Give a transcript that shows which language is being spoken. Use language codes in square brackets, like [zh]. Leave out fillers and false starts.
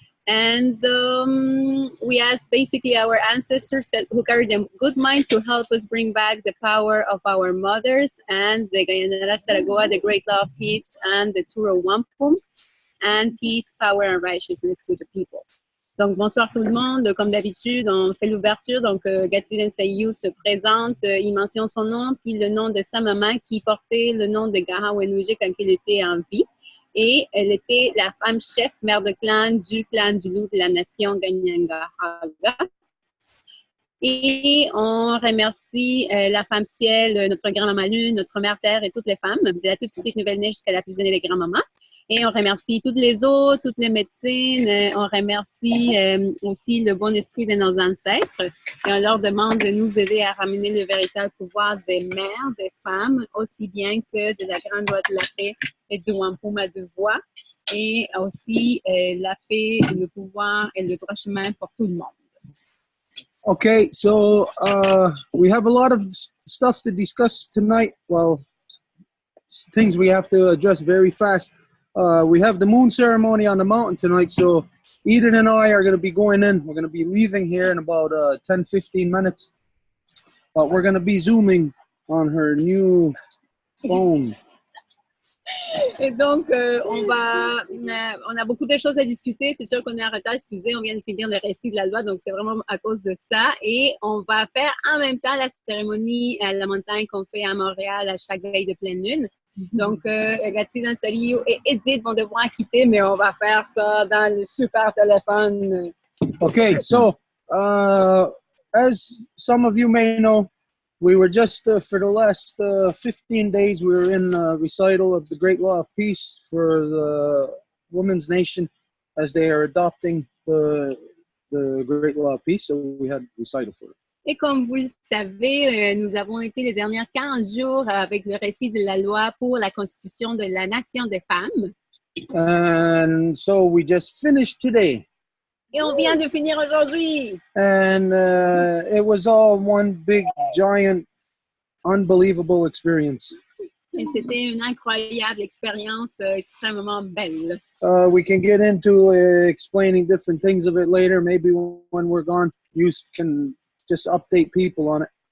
[en] And we ask basically our ancestors who carry the good mind to help us bring back the power of our mothers and the Gayanara Saragoa, the great law of peace, and the Row Wampum, and peace, power, and righteousness to the people. [fr] Donc, bonsoir tout le monde. Comme d'habitude, on fait l'ouverture. Donc, Gatsidan Sarillo se présente, il mentionne son nom, puis le nom de sa maman qui portait le nom de Gaha Wenuje quand il était en vie. Et elle était la femme chef, mère de clan du loup de la nation Ganyangahaga. Et on remercie la femme ciel, notre grand-maman lune, notre mère terre et toutes les femmes, de la toute petite nouvelle neige jusqu'à la plus aînée des grands-mamans. Et on remercie toutes les eaux, toutes les médecines. On remercie aussi le bon esprit de nos ancêtres. Et on leur demande de nous aider à ramener le véritable pouvoir des mères, des femmes, aussi bien que de la Grande Loi de la Paix et du Wampum à deux voies. Et aussi la paix, le pouvoir et le droit chemin pour tout le monde. [en] Okay, so we have a lot of stuff to discuss tonight. Well, things we have to address very fast. We have the moon ceremony on the mountain tonight, so Eden and I are going to be going in. We're going to be leaving here in about 10-15 minutes. But we're going to be zooming on her new phone. [fr] Et donc, on a beaucoup de choses à discuter. C'est sûr qu'on est en retard, excusez, on vient de finir le récit de la loi, donc c'est vraiment à cause de ça. Et on va faire en même temps la cérémonie à la montagne qu'on fait à Montréal à chaque veille de pleine lune. Donc, Gatsidan Sarillo et Edith vont devoir quitter, mais on va faire ça dans le super téléphone. [en] Okay, so as some of you may know, we were just, for the last 15 days, we were in a recital of the Great Law of Peace for the Women's Nation as they are adopting the Great Law of Peace, so we had recital for it. [fr] Et comme vous le savez, nous avons été les dernières 15 jours avec le récit de la loi pour la constitution de la nation des femmes. [en] And so we just finished today. [fr] Et on vient de finir aujourd'hui. [en] And it was all one big, giant, unbelievable experience. [fr] Et c'était une incroyable expérience, extrêmement belle. [en] We can get into explaining different things of it later. Maybe when we're gone, you can just update people on it.